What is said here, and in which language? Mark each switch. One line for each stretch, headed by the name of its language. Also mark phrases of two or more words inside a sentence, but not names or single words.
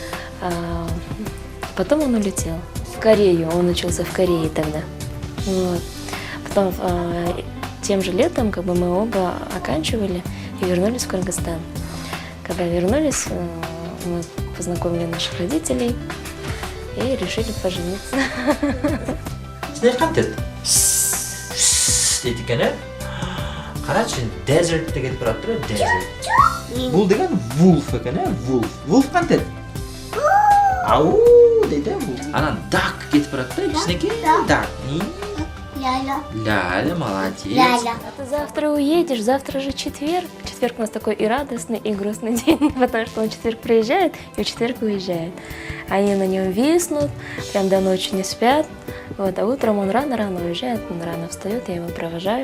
Russian: Потом он улетел в Корею, он учился в Корее тогда. Вот. Потом тем же летом как бы мы оба оканчивали и вернулись в Кыргызстан. Когда вернулись, мы познакомили наших родителей и решили пожениться.
Kazakh: Синер қантет? Дейді екен, ә? Қарашы, desert деген тұрады тұр, desert. Бұл деген wolf екен, ә? Wolf. Wolf қантет? Ау, дейді, wolf. Ана duck кетіп тұрады тұр, кішінекей duck. Ляля, молодец.
Russian: А ты завтра уедешь, завтра же четверг. Четверг у нас такой и радостный, и грустный день, потому что он в четверг приезжает и в четверг уезжает. Они на нем виснут, прям до ночи не спят. Вот, а утром он рано-рано уезжает, он рано встает, я его провожаю.